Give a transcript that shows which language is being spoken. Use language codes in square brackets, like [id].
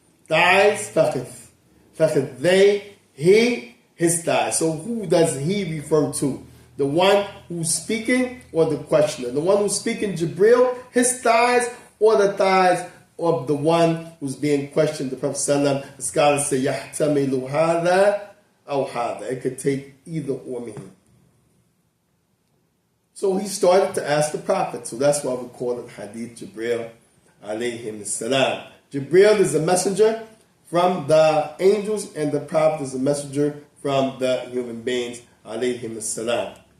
[en] Thighs, fakhid. Fakhidayhi, his thighs. So who does he refer to? The one who's speaking or the questioner? The one who's speaking, Jibril, his thighs, or the thighs of the one who's being questioned, the Prophet ﷺ. The scholars say, [ar] يَحْتَمِلُ هَذَا أَوْ هَذَا. [en] It could take either or meaning. So he started to ask the Prophet. So that's why we call it Hadith Jibril alayhi salam. Jibril is a messenger from the angels, and the Prophet is a messenger from the human beings alayhi salam.